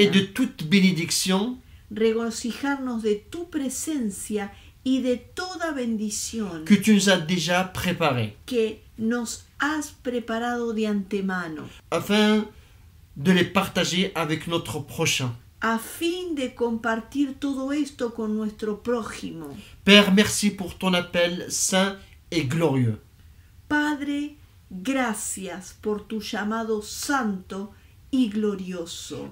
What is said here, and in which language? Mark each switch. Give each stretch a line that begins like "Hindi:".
French: et de toute bénédiction
Spanish: regocijarnos de tu presencia y de toda bendición
French: que tu nous as déjà préparée,
Spanish: que nos has preparado de antemano,
French: afin de les partager avec notre prochain.
Spanish: a fin de compartir todo esto con nuestro prójimo.
French: Père, merci pour ton appel saint et glorieux.
Spanish: Padre, gracias por tu llamado santo y glorioso.